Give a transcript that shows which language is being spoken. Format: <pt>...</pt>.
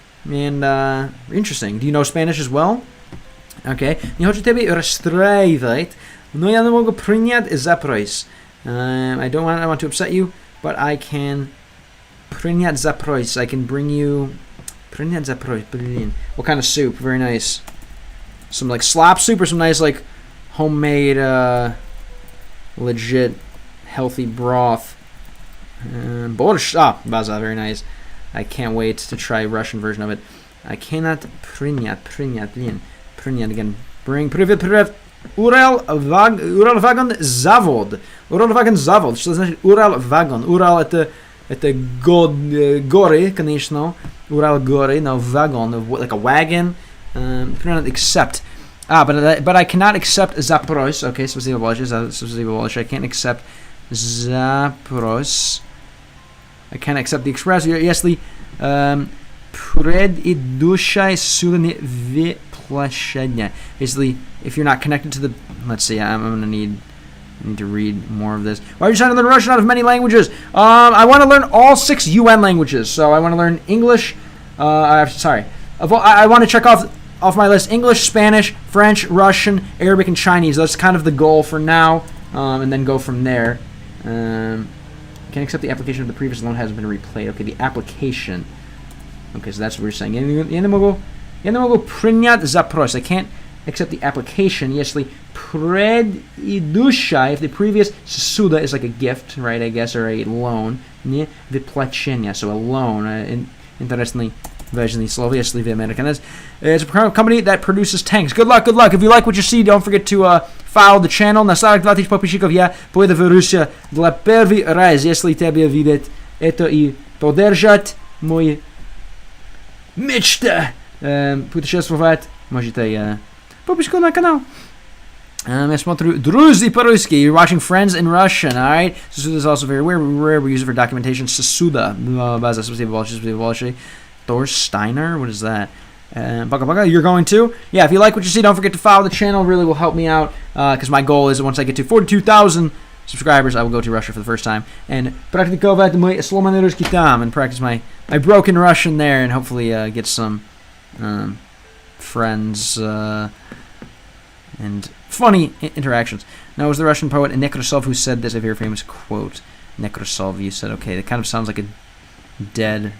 <en>And interesting. Do you know Spanish as well? Okay.</en> <ru>Не хочу тебя расстраивать, но я не могу принять запрос.</ru> <en>I want to upset you, but I can</en> <ru>принять запрос.</ru> <en>I can bring you</en> <ru>принять запрос.</ru> <en>What kind of soup? Very nice. Some like slop soup or some nice like homemade legit healthy broth. Borscht. Baza, very nice. I can't wait to try Russian version of it. I cannot</en> <ru>принять</ru> <en>again. Bring</en> <ru>привет. Ural Wagon Zavod. Что значит Ural Wagon? Ural это горы, конечно.</ru> <en>Ural</en> <ru>горы,</ru> <en>no wagon, like a wagon. Cannot accept. But I cannot accept Zaporozhye. Okay,</en> <ru>спасибо большое.</ru> <en>I can't accept Zapros. I can't accept the express.</en> <ru>Если предыдущая ссуда выплачена.</ru> <en>Basically, if you're not connected to the... Let's see, I'm going to need to read more of this. Why are you trying to learn Russian out of many languages? I want to learn all 6 UN languages. So I want to learn English. I want to check off my list English, Spanish, French, Russian, Arabic, and Chinese. That's kind of the goal for now, and then go from there. Can't accept the application of the previous loan hasn't been replayed. Okay, the application. Okay, so that's what we're saying.</en> <ru>Я не могу принять запрос.</ru> <en>I can't accept the application.</en> <ru>Если предыдущая,</ru> <en>if the previous</en> <ru>ссуда</ru> <en>is like a gift, right, I guess, or a loan,</en> <ru>не выплачение,</ru> <en>so a loan.</en> <ru>Interestingly, важное слово, если вы американец.</ru> <en>It's a company that produces tanks. Good luck, good luck. If you like what you see, don't forget to follow the channel.</en> <ru>На 42 000 подписчиков я поеду в Россию для первый раз. Если тебе видеть это и поддержать мои мечты путешествовать, можете подписку на канал. Я смотрю друзей по-русски.</ru> <en>You're watching Friends in Russian, alright? Sasuda is also very rare. We use it for documentation. Sasuda.</en> <ru>База, спасибо большое.</ru> <en>Thor Steiner? What is that? Baka, you're going to? Yeah, if you like what you see, don't forget to follow the channel. It really will help me out. Because my goal is that once I get to 42,000 subscribers, I will go to Russia for the first time. And</en> <ru>практиковать мой сломанный русский там.</ru> <en>And practice my broken Russian there. And hopefully get some friends and funny interactions. Now, it was the Russian poet Nekrasov who said this, a very famous quote. Nekrasov, you said, okay, that kind of sounds like a dead.</en>